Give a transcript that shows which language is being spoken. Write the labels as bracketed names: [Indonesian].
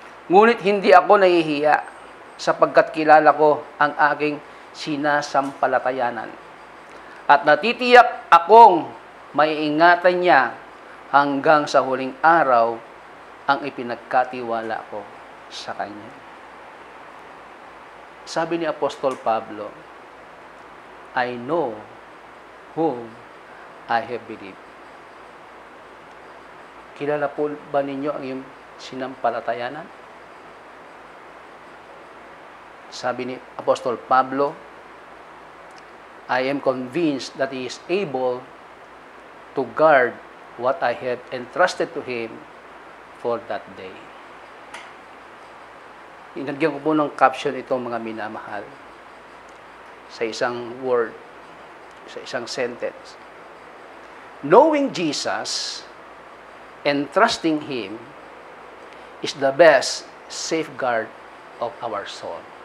[Filipino] Ngunit hindi ako nahihiya, sapagkat kilala ko ang aking sinasampalatayanan. At natitiyak akong maiingatan niya hanggang sa huling araw ang ipinagkatiwala ko sa Kanya. Sabi ni Apostol Pablo, [English] I know whom I have believed. [Filipino] Kilala po ba ninyo ang iyong sinampalatayanan? Sabi ni Apostol Pablo, [English] I am convinced that He is able to guard what I have entrusted to Him for that day. [Filipino] Inagyan ko po ng caption itong mga minamahal sa isang word, sa isang sentence. [English] Knowing Jesus and trusting Him is the best safeguard of our soul.